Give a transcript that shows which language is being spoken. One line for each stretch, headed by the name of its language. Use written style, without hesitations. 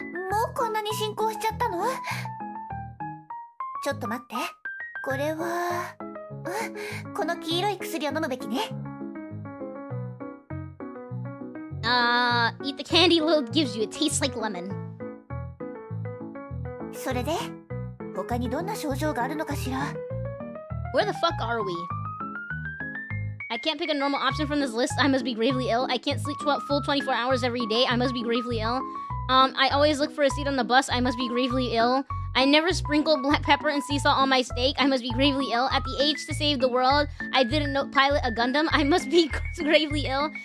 Japanese: もうこんなに進行しちゃったの？ちょっと待って。これは、この黄色い薬を飲むべきね。
English: Eat the candy Lilith gives you. It tastes like lemon.
Japanese: それで、他にどんな症状があるのかしら？
English: Where the fuck are we? I can't pick a normal option from this list. I must be gravely ill. I can't sleep full 24 hours every day. I must be gravely ill. I always look for a seat on the bus. I must be gravely ill. I never sprinkle black pepper and sea salt on my steak. I must be gravely ill. At the age to save the world, I didn't know pilot a Gundam. I must be gravely ill.